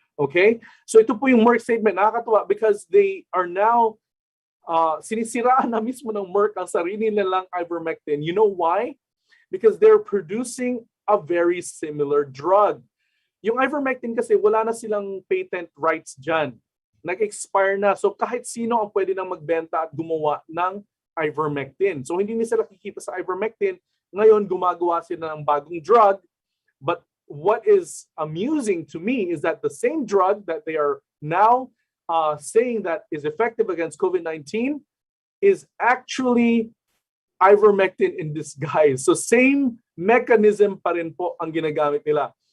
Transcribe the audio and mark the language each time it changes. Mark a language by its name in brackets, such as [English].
[Filipino] Okay? So ito po yung Merck statement. Nakakatuwa [English] because they are now [Filipino] sinisiraan na mismo ng Merck ang sarili nilang ivermectin. [English] You know why? Because they're producing a very similar drug. [Filipino] Yung ivermectin kasi wala na silang patent rights dyan. Nag-expire na. So kahit sino ang pwede nang magbenta at gumawa ng ivermectin. So hindi nila sila kikita sa ivermectin. Ngayon gumagawa sila ng bagong drug. [English] But what is amusing to me is that the same drug that they are now saying that is effective against COVID-19 is actually ivermectin in disguise. [Filipino] So same mechanism pa rin po ang ginagamit nila.